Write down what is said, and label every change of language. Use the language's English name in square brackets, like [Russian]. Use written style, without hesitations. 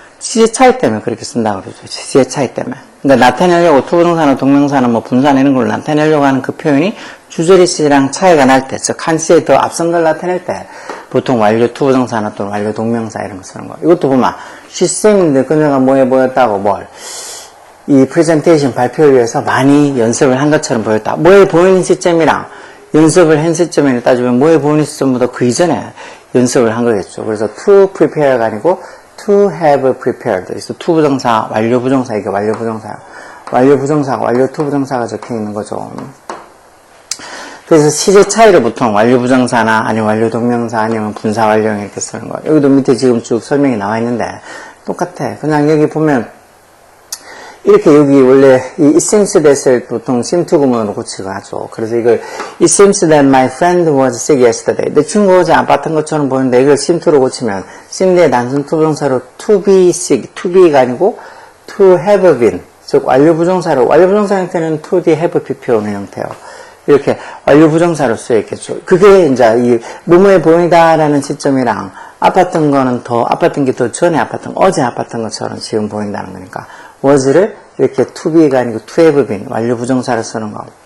[Korean] 시제 차이 때문에 그렇게 쓴다고 그러죠. 시제 차이 때문에. 그러니까 나타내려고 투부정사나 동명사나 뭐 분사나 이런 걸 나타내려고 하는 그 표현이 주저리 시제랑 차이가 날 때, 즉 한 시에 더 앞선 걸 나타낼 때 보통 완료 투부정사나 또는 완료 동명사 이런 거 쓰는 거. 이것도 보면 시쌤인데 그녀가 뭐해 보였다고 뭘 이 프레젠테이션 발표를 위해서 많이 연습을 한 것처럼 보였다. 뭐해 보이는 시점이랑 연습을 한 시점을 따지면 뭐해 보이는 시점보다 그 이전에 연습을 한 거겠죠. 그래서 [English] to prepare [Korean] 가 아니고 [English] to have prepared. [Korean] 그래서 투부정사, 완료 부정사, 이게 완료 부정사예요. 완료 부정사가 완료 투부정사가 적혀 있는 거죠. 그래서 시제 차이를 보통 완료 부정사나 아니면 완료 동명사 아니면 분사 완료형 이렇게 쓰는 거예요. 여기도 밑에 지금 쭉 설명이 나와 있는데 똑같아. 그냥 여기 보면 이렇게 여기 원래 이 [English] it seems that [Korean] 을 보통 seem to 구문으로 고치고 하죠. 그래서 이걸 [English] it seems that my friend was sick yesterday. [Korean] 내 친구 어제 아팠던 것처럼 보이는데 이걸 seem to로 고치면 seem의 단순 투부정사로 [English] to be sick, [Korean] to be가 아니고 [English] to have been. [Korean] 즉 완료 부정사로, 완료 부정사 형태는 to be have pp 오는 형태예요. 이렇게 완료 부정사로 쓰여있겠죠. 그게 이제 이 뭐뭐해 보인다라는 시점이랑 아팠던 거는 아팠던 게 더 전에 아팠던, 어제 아팠던 것처럼 지금 보인다는 거니까 was를 이렇게 to be가 아니고 [English] to have been, [Korean] 완료 부정사로 쓰는 거.